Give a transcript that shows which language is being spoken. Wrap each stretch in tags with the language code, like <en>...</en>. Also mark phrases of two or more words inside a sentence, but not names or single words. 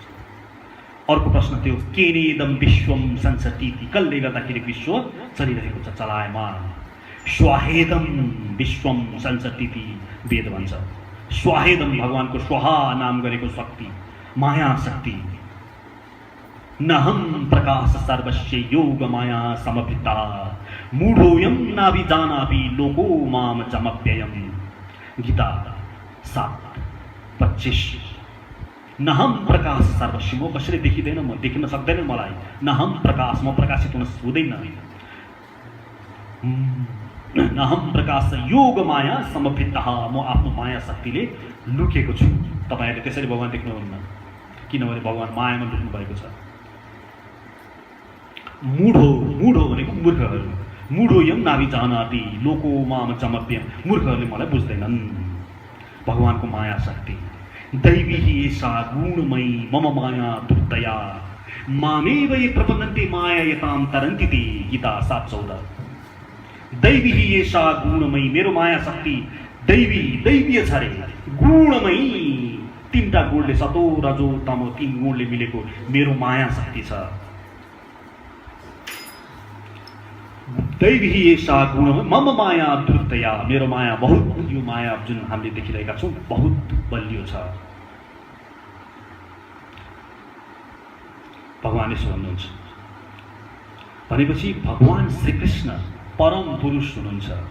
<ne>अर्को प्रश्न थियो,</ne> <sa>केनेदम विश्वम संसतीति,</sa> <ne>कसले गर्दाखेरि विश्व चलिरहेको छ, चलायमान।</ne> <sa>स्वाहेदम विश्वम संसतीति,</sa> <ne>वेद भन्छ। स्वाहेदम भगवानको स्वाहा नाम गरेको शक्ति, माया शक्ति।</ne> <sa>नहम प्रकाश सर्वस्य योग माया समभिता, मूढोयम नाभिजानापि लोको माम जमप्ययम।</sa> <ne>गीता 7:25।</ne> <sa>नहम प्रकाश सर्वस्य,</sa> <ne>म कसैले देखिँदैन, म देखिन सक्दैन मलाई।</ne> <sa>नहम प्रकाश,</sa> <ne>म प्रकाशित हुन हुँदैन।</ne> <sa>नहम प्रकाश योग माया समभिता,</sa> <ne>म आफ्नो माया शक्तिले लुकेको छु। तपाईहरुले त्यसरी भगवान देख्नुहुन्न, किनभने भगवान मायामा लुक्नु भएको छ। मूढो भनेको मूर्खहरू।</ne> <sa>मूढो यम नाभिजानाति लोको माम जमप्यम,</sa> <ne>मूर्खहरूले मलाई बुझ्दैनन्। भगवानको माया शक्ति।</ne> <sa>दैवी एषा गुणमयी मम माया दुर्दया, मामेव ये प्रपन्नन्ते मायायतां तरन्ति ते। गीता 7:14। दैवी एषा गुणमयी,</sa> <ne>मेरो माया शक्ति दैवीय छ रे, गुणमयी। 3टा गुणले, सतो रजो तमो 3 गुणले मिलेको मेरो माया शक्ति छ।</ne> <sa>दैवी एषा गुणमयी मम माया दुर्दया,</sa> <ne>मेरो माया बहुत, यो माया जुन हामीले देखिरहेका छौँ बहुत बलियो छ। भगवान यसो भन्नुहुन्छ भनेपछि भगवान श्री कृष्ण परम पुरुष हुनुहुन्छ।</ne>